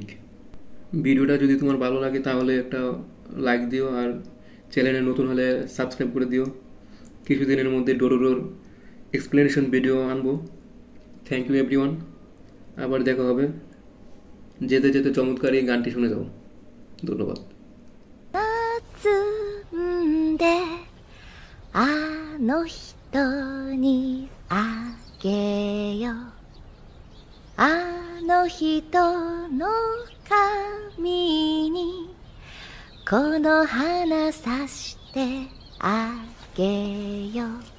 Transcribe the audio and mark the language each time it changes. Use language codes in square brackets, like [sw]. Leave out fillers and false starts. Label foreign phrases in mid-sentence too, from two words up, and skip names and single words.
[bn] ভিডিওটা যদি তোমার ভালো লাগে তাহলে একটা লাইক দিও, আর চ্যানেলে নতুন হলে সাবস্ক্রাইব করে দিও। কিছুদিনের মধ্যে ডোরোরোর এক্সপ্লেনেশন ভিডিও আনবো। [en] thank you everyone, [bn] আবার দেখা হবে। যেতে যেতে চমৎকার এই গানটি শুনে যাও। ধন্যবাদ। [ja] んであの人にあげようあの人の髪にこの花さしてあげよう